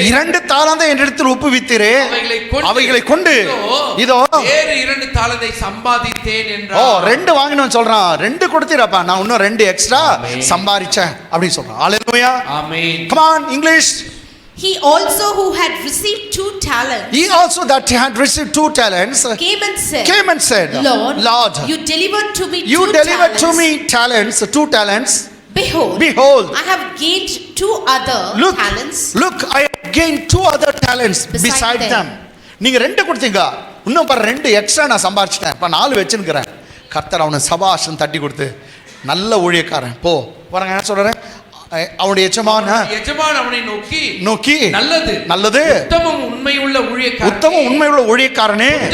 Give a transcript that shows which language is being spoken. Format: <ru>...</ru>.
<ta>2 தாலந்தை என்னிடத்தில் ஒப்புவித்தீரே, அவைகளை கொண்டு இதோ வேறு 2 தாலந்தை சம்பாதித்தேன் என்றார். 2 வாங்கினவன் சொல்றான், 2 கொடுத்தீரப்பா, நான் இன்னும் 2 எக்ஸ்ட்ரா சம்பாதிச்சேன் அப்படின்னு சொல்றான். ஹல்லேலூயா. ஆமென்.</ta> <en>Come on English. He also who had received 2 talents. He also that had received 2 talents came and said, Lord, you delivered to me 2 talents. Behold, I have gained 2 other talents. Look, I have gained 2 other talents beside them.</en> <ta>நீங்க 2 கொடுத்தீங்க, இன்னும் பாரு 2 extra நான் சம்பாதிச்சிட்டேன், இப்ப 4 வச்சிருக்கிறேன். கர்த்தர் அவனை சபாஷன் தட்டி கொடுத்து, நல்ல ஊழியக்காரன் போ. பாருங்க என்ன சொல்றேன், அவனுடைய எஜமான் அவனை நோக்கி நல்லது உத்தமம் உண்மையுள்ள ஊழியக்காரனே,</ta>